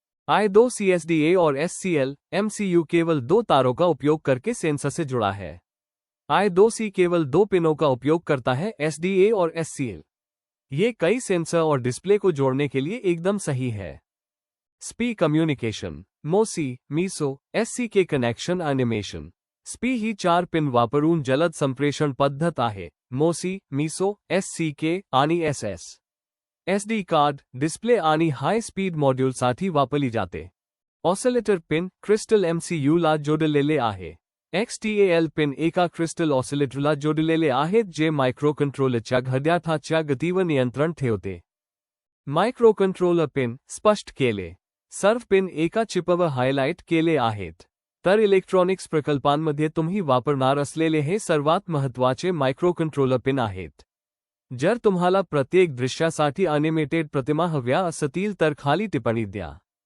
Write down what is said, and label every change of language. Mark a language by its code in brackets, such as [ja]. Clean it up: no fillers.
[hi] I2 CSDA और SCL MCU केवल 2 तारों का उपयोग करके सेंसर से जुड़ा है। I2C केवल 2 पिनों का उपयोग करता है, SDA और SCL। ये कई सेंसर और डिस्प्ले को जोड़ने के लिए एकदम सही है। [en] स्पी कम्युनिकेशन। मोसी, मीसो, SCK कनेक्शन एनिमेशन। [mr] स्पी ही 4 पिन वापरून जलद संप्रेषण पद्धत आहे। [en] MOSI, MISO, SCK आणि SS। [mr] SD कार्ड, डिस्प्ले आणि हाय स्पीड मॉड्यूल साठी वापरली जाते। ऑसिलेटर पिन क्रिस्टल MCU ला जोडलेले आहे। XTAL पिन एका क्रिस्टल ऑसिलेटरला जोडलेले आहेत, जे मायक्रोकंट्रोलरच्या घड्याळाच्या गतीवर नियंत्रण ठेवते। मायक्रोकंट्रोलर पिन स्पष्ट केले। सर्व पिन एका चिपवर हायलाइट केले आहेत। तर इलेक्ट्रॉनिक्स प्रकल्पांमध्ये तुम्ही वापरणार असलेले हे सर्वात महत्त्वाचे मायक्रोकंट्रोलर पिन आहेत। जर तुम्हाला प्रत्येक दृश्यासाठी अॅनिमेटेड प्रतिमा हव्या असतील तर खाली टिप्पणी द्या।